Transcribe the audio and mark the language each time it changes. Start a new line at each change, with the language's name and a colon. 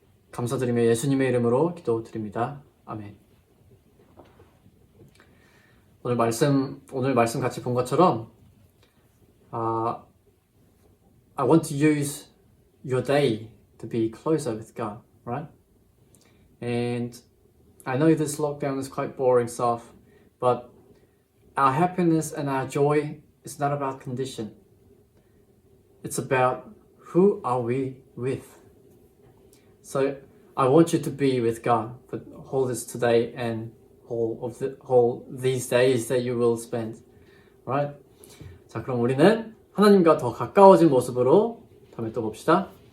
Korean: 감사드리며 예수님의 이름으로 기도드립니다. 아멘. 오늘 말씀 같이 본 것처럼
English: I want to use your day to be closer with God, right? And I know this lockdown is quite boring stuff, but our happiness and our joy is not about condition. It's about who are we with. So I want you to be with God for all this today and whole these days that you will spend. Right?
Korean: 자, 그럼 우리는 하나님과 더 가까워진 모습으로 다음에 또 봅시다.